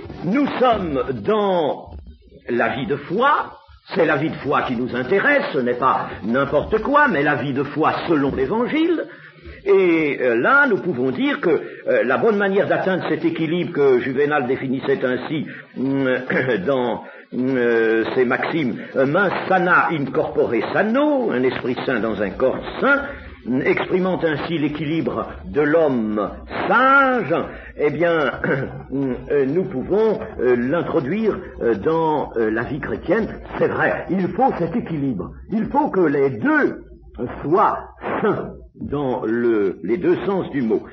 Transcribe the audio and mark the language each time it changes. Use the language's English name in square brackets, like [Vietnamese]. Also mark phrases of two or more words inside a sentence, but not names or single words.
[French] Nous sommes dans la vie de foi. C'est la vie de foi qui nous intéresse, ce n'est pas n'importe quoi, mais la vie de foi selon l'Évangile. Et là, nous pouvons dire que la bonne manière d'atteindre cet équilibre que Juvénal définissait ainsi dans ses maximes, [Latin] mens sana in corpore sano, [French] un esprit saint dans un corps saint, exprimant ainsi l'équilibre de l'homme sage, eh bien, nous pouvons l'introduire dans la vie chrétienne. C'est vrai, il faut cet équilibre. Il faut que les deux soient saints dans les deux sens du mot.